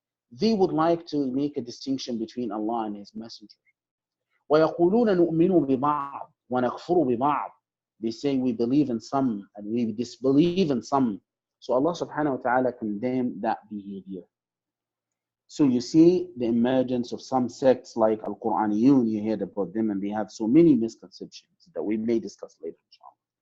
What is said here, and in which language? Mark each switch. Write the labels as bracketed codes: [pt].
[en] They would like to make a distinction between Allah and His Messenger. [ar] ويقولون نؤمن ببعض ونكفر ببعض. [en] They say we believe in some and we disbelieve in some. So Allah subhanahu wa ta'ala condemned that behavior. So you see the emergence of some sects like Al-Quraniyun, you heard about them, and they have so many misconceptions that we may discuss later, inshallah.